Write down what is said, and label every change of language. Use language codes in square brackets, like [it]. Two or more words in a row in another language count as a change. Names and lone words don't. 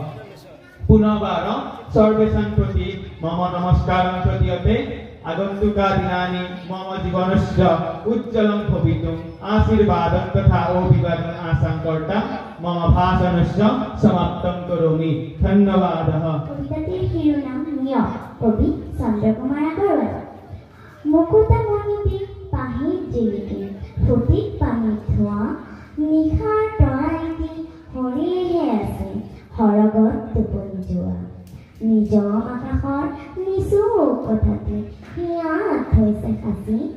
[sa] पुनर्वार सर्वेषां प्रति मम नमस्कारं प्रदीयते। आगन्तुकदिनानि मम जीवनस्य उज्ज्वलं भवितुम् आशीर्वादं तथा अभिवादन आशां कर्ता मम भाषणस्य समाप्तं करोमि। धन्यवादः। [as] कविताটির শিরোনাম নিয়, কবি চন্দ্রকুমার আগরওয়াল। মুকুতা মণিতে পাহিত জিলিকে ফটিক পানীত ধোৱা নিশাৰ তৰাইটি হৰিহে আছে সৰগত টোপনি যোৱা। নিজৰ আকাশৰ নিচুক কথাতে হিয়াত থৈছে সাঁচি।